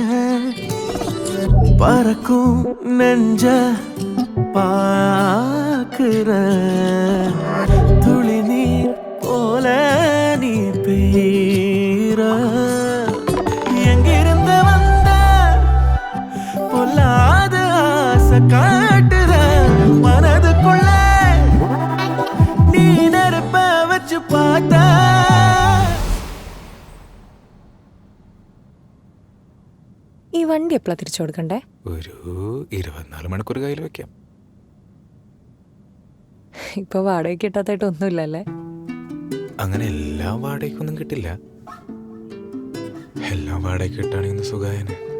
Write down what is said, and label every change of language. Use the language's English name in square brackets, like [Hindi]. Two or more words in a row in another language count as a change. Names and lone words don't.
[Tamil] பறக்கும் நெஞ்ச பாக்குற துளி நீர் போல நீ பெய்ற எங்கிருந்து வந்த பொல்லாத ஆசை காட்டுற மனதுக்குள்ள நீ நெருப்ப வச்சு பார்த்த. [Malayalam] ഈ വണ്ടി എപ്പോഴാ തിരിച്ചു കൊടുക്കണ്ടേ? ഒരു 24 മണിക്കൂർ കയ്യിൽ വെക്കാം. ഇപ്പൊ വാടക കിട്ടാത്തായിട്ട് ഒന്നുമില്ലല്ലേ? അങ്ങനെ എല്ലാം വാടകയ്ക്കൊന്നും കിട്ടില്ല. എല്ലാം വാടകയ്ക്ക് കിട്ടാണെങ്കിൽ സുഖായനെ.